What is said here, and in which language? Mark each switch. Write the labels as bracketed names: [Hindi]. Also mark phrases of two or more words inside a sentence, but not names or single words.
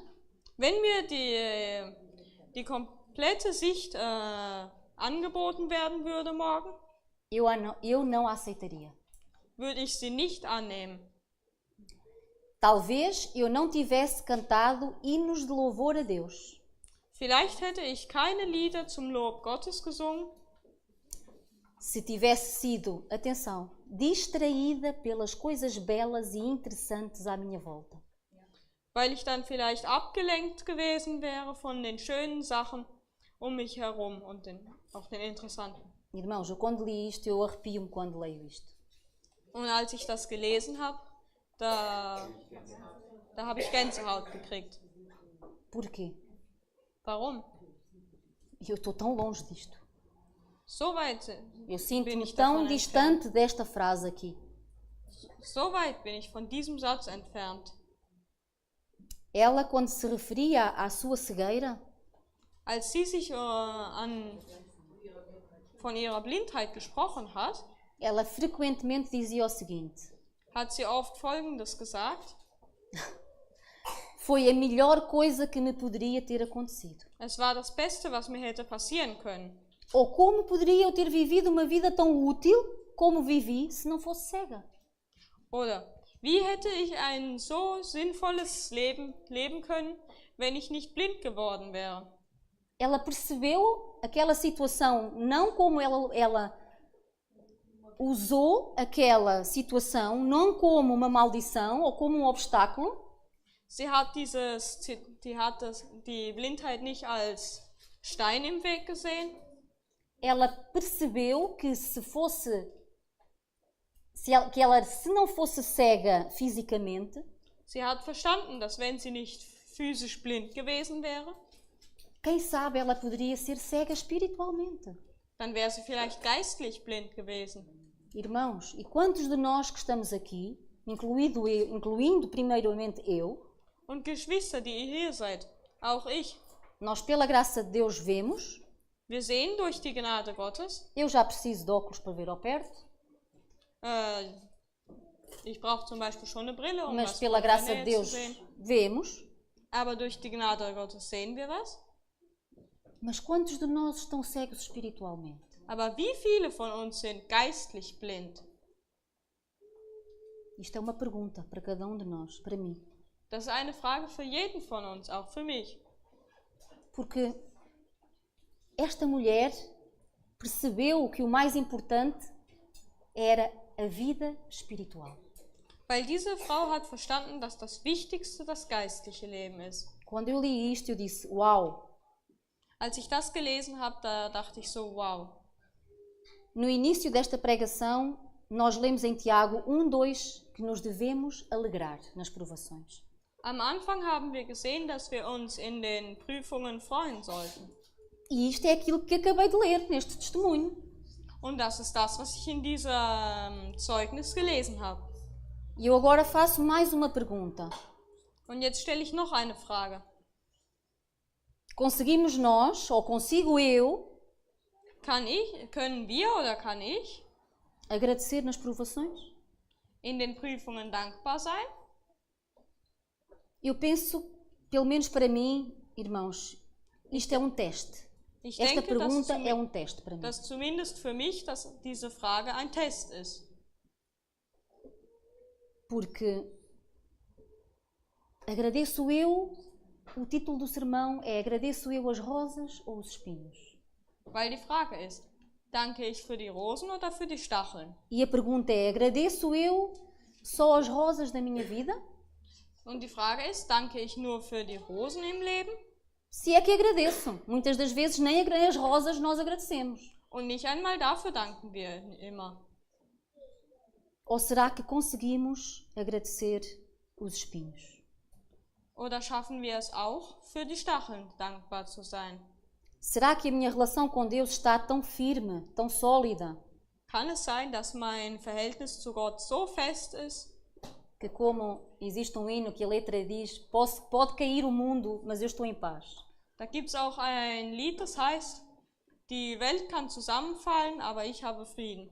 [German] Wenn mir die komplette Sicht angeboten werden würde morgen, [Portuguese] eu não a aceitaria. [German] würde ich sie nicht annehmen. [Portuguese] Talvez eu não tivesse cantado hinos de louvor a Deus. [German] Vielleicht hätte ich keine Lieder zum Lob Gottes gesungen, [Portuguese] Se tivesse sido, atenção, distraída pelas coisas belas e interessantes à minha volta. [German] weil ich dann vielleicht abgelenkt gewesen wäre von den schönen Sachen um mich herum und auch den interessanten. [Portuguese] Irmãos, eu quando li isto, eu arrepio-me quando leio isto. [German] Und als ich das gelesen habe, da habe ich Gänsehaut gekriegt. [Portuguese] Porquê? [German] Warum? [Portuguese] Eu estou tão longe disto. [German] So weit [Portuguese] Eu [German] bin [Portuguese] sinto-me [German] ich [Portuguese] tão [German] davon [Portuguese] distante desta frase aqui. [German] So weit bin ich von diesem Satz entfernt. [Portuguese] Ela, quando se referia à sua cegueira, [German] Als sie sich von ihrer Blindheit gesprochen hat, [Portuguese] ela frequentemente dizia o seguinte: [German] hat sie oft Folgendes gesagt: [Portuguese] foi a melhor coisa que me poderia ter acontecido. [German] Es war das Beste, was mir hätte passieren können. [Portuguese] Ou como poderia eu ter vivido uma vida tão útil como vivi se não fosse cega? [German] Oder wie hätte ich ein so sinnvolles Leben leben können, wenn ich nicht blind geworden wäre? [Portuguese] Ela percebeu aquela situação não como ela usou aquela situação não como uma maldição ou como um obstáculo. [German] Sie hat die Blindheit nicht als Stein im Weg gesehen. [Portuguese] Ela percebeu que se não fosse cega fisicamente, [German] Sie hat verstanden, dass wenn sie nicht physisch blind gewesen wäre, [Portuguese] quem sabe ela poderia ser cega espiritualmente. [German] dann wäre sie vielleicht geistlich blind gewesen. [Portuguese] Irmãos, e quantos de nós que estamos aqui, incluindo primeiramente eu, [German] Und Geschwister, die ihr hier seid, auch ich, [Portuguese] nós pela graça de Deus vemos, [German] wir sehen durch die Gnade Gottes. [Portuguese] eu já preciso de óculos para ver ao perto, [German] Ich brauche zum Beispiel schon eine Brille, um [Portuguese] mas [German] was [Portuguese] pela [German] von der [Portuguese] graça de [German] Nähe [Portuguese] Deus [German] zu sehen. [Portuguese] vemos. [German] Aber durch die Gnade Gottes sehen wir was. [Portuguese] Mas quantos de nós estão cegos espiritualmente? [German] Aber wie viele von uns sind geistlich blind? [Portuguese] Isto é uma pergunta para cada um de nós, para mim. [German] Das ist eine Frage für jeden von uns, auch für mich. [Portuguese] Porque esta mulher percebeu que o mais importante era a vida espiritual. [German] Weil diese Frau hat verstanden, dass das Wichtigste das geistliche Leben ist. [Portuguese] Quando eu li isto, eu disse, uau! [German] Als ich das gelesen habe, da dachte ich so, wow. [Portuguese] No início desta pregação, nós lemos em Tiago 1:2 que nos devemos alegrar nas provações. [German] Am Anfang haben wir gesehen, dass wir uns in den Prüfungen freuen sollten. [Portuguese] E isto é aquilo que acabei de ler neste testemunho. [German] Und das ist das, was ich in diesem Zeugnis gelesen habe. [Portuguese] E eu agora faço mais uma pergunta. [German] Und jetzt stelle ich noch eine Frage. [Portuguese] Conseguimos nós, ou consigo eu, [German] Können wir oder kann ich [Portuguese] agradecer nas provações? [German] in den Prüfungen dankbar sein? [Portuguese] Eu penso, pelo menos para mim, irmãos, isto é um teste. [German] Ich [Portuguese] Esta [German] denke, [Portuguese] pergunta é um teste para mim. [German] dass zumindest für mich diese Frage ein Test ist. [Portuguese] Porque agradeço eu, o título do sermão é agradeço eu as rosas ou os espinhos? [German] Weil die Frage ist, danke ich für die Rosen oder für die Stacheln? [Portuguese] E a pergunta é, agradeço eu só as rosas da minha vida? [German] Und die Frage ist, danke ich nur für die Rosen im Leben? [Portuguese] Se é que agradeço. Muitas das vezes nem as rosas nós agradecemos. [German] Und nicht einmal dafür danken wir immer. [Portuguese] Ou será que conseguimos agradecer os espinhos? [German] Oder schaffen wir es auch, für die Stacheln dankbar zu sein? [Portuguese] Será que a minha relação com Deus está tão firme, tão sólida, [German] Kann es sein, dass mein Verhältnis zu Gott so fest ist, [Portuguese] que como existe um hino que a letra diz, pode cair o mundo, mas eu estou em paz? [German] da gibt es auch ein Lied, das heißt, die Welt kann zusammenfallen, aber ich habe Frieden.